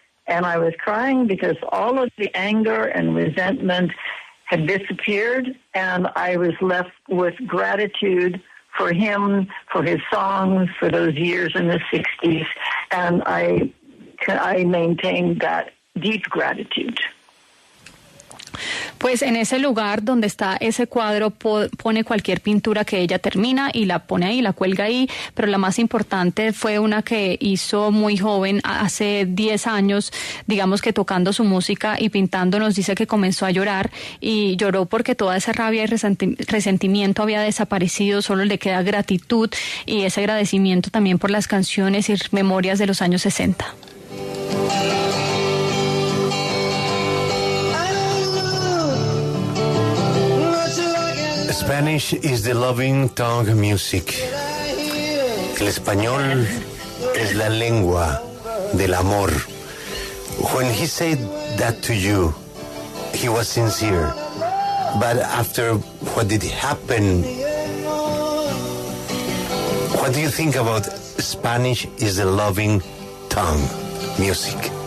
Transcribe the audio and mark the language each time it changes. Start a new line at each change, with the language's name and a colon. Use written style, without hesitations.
English: And I was crying because all of the anger and resentment had disappeared, and I was left with gratitude for him, for his songs, for those years in the 60s, and I maintained that deep gratitude.
Spanish: Pues en ese lugar donde está ese cuadro pone cualquier pintura que ella termina y la pone ahí, la cuelga ahí, pero la más importante fue una que hizo muy joven, hace 10 años, digamos que tocando su música y pintando. Nos dice que comenzó a llorar y lloró porque toda esa rabia y resentimiento había desaparecido, solo le queda gratitud y ese agradecimiento también por las canciones y memorias de los años 60.
English: Spanish is the loving tongue music.
Spanish: El español es la lengua del amor.
English: When he said that to you, he was sincere. But after what did happen, what do you think about Spanish is the loving tongue music?